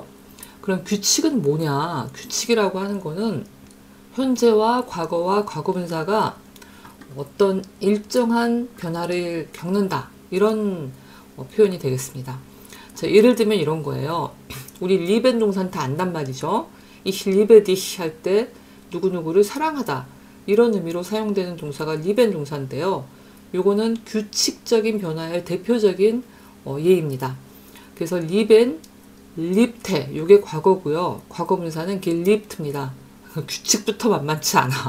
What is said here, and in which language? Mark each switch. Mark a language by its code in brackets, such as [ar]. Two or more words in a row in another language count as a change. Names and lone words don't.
[ko] 그럼 규칙은 뭐냐? 규칙이라고 하는 거는 현재와 과거와 과거분사가 어떤 일정한 변화를 겪는다. 이런 표현이 되겠습니다. 자, 예를 들면 이런 거예요. 우리 리벤 동사는 다 안단 말이죠. [de] Ich liebe dich [ko] 할 때 누구누구를 사랑하다. 이런 의미로 사용되는 동사가 리벤 동사인데요. 요거는 규칙적인 변화의 대표적인 예입니다. 그래서 [de] lieben, liebte [ko] 요게 과거고요. 과거 분사는 립트입니다. 규칙부터 만만치 않아.